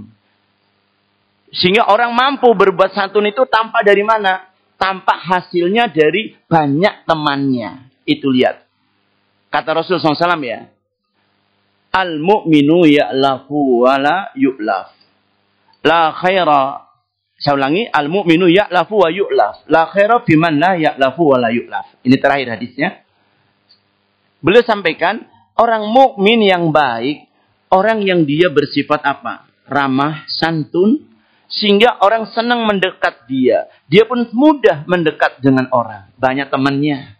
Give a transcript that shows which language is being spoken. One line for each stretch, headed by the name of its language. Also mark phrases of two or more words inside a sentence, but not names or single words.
Indonesian: Sehingga orang mampu berbuat santun itu tanpa dari mana? Tanpa hasilnya dari banyak temannya. Itu lihat. Kata Rasulullah SAW ya.
Arabic: المؤمن يألف ولا يؤلف. لا خير.
Indonesian: Saya ulangi.
Arabic: المؤمن يألف ويؤلف. لا خير بمن لا يألف ولا يؤلف.
Indonesian: Ini terakhir hadisnya. Beliau sampaikan, orang mukmin yang baik, orang yang dia bersifat apa? Ramah, santun, sehingga orang senang mendekat dia. Dia pun mudah mendekat dengan orang. Banyak temannya.